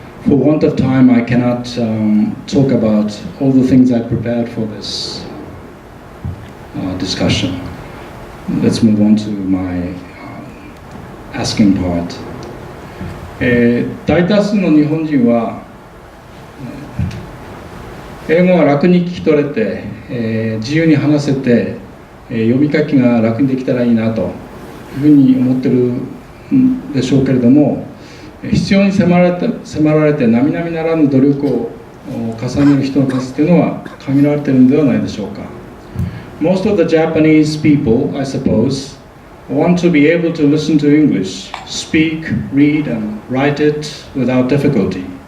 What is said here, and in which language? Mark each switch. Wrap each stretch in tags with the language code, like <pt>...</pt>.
<en>For want of time, I cannot talk about all the things I prepared for this discussion. Let's move on to my asking part.</en> <ja>大多数の日本人は英語が楽に聞き取れて、自由に話せて、読み書きが楽にできたらいいなというふうに思ってるんでしょうけれども、必要に迫られて並々ならぬ努力を重ねる人の数というのは限られているのではないでしょうか。</ja> <en>most of the Japanese people, I suppose, want to be able to listen to English, speak, read, and write it without difficulty.</en>